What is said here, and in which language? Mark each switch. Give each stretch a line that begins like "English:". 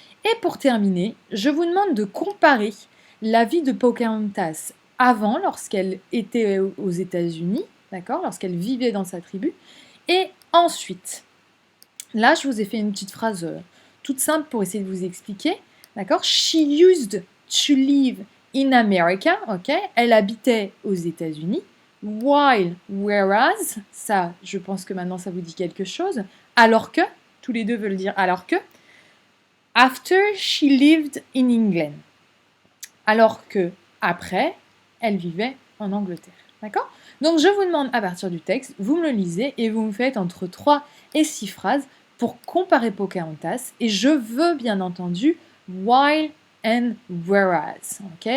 French: Et pour terminer, je vous demande de comparer la vie de Pocahontas avant, lorsqu'elle était aux États-Unis, d'accord, lorsqu'elle vivait dans sa tribu, et ensuite. Là, je vous ai fait une petite phrase toute simple pour essayer de vous expliquer. D'accord?
English: She used to live in America, ok?
French: Elle habitait aux États-Unis.
English: While, whereas,
French: ça, je pense que maintenant ça vous dit quelque chose. Alors que, tous les deux veulent dire alors que.
English: After she lived in England.
French: Alors que, après, elle vivait en Angleterre. D'accord? Donc je vous demande à partir du texte, vous me le lisez et vous me faites entre 3 et 6 phrases pour comparer Pocahontas. Et je veux bien entendu
English: while and whereas.
French: Ok?